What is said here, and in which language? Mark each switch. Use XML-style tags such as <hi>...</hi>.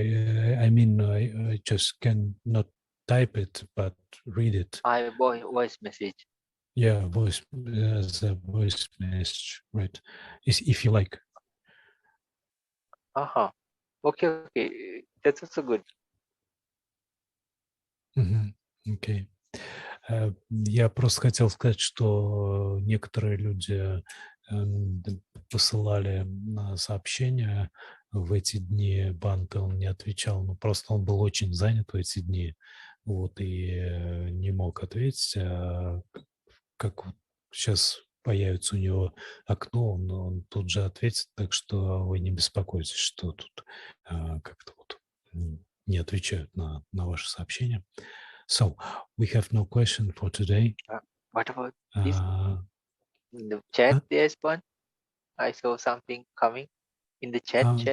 <en>I mean, I just cannot type it, but read it. voice message. Yeah, voice as a voice message, right? If you like. Okay, okay, that's also good.</en> <ru>Окей. Я просто хотел сказать, что некоторые люди посылали сообщения в эти дни. Бханте, он не отвечал, но просто он был очень занят в эти дни, вот, и не мог ответить. Как вот сейчас появится у него окно, он тут же ответит, так что вы не беспокойтесь, что тут как-то вот не отвечают на ваши сообщения.</ru> <en>So, we have no question for today. What about this? In the chat, there's one. I saw something coming in the chat.</en>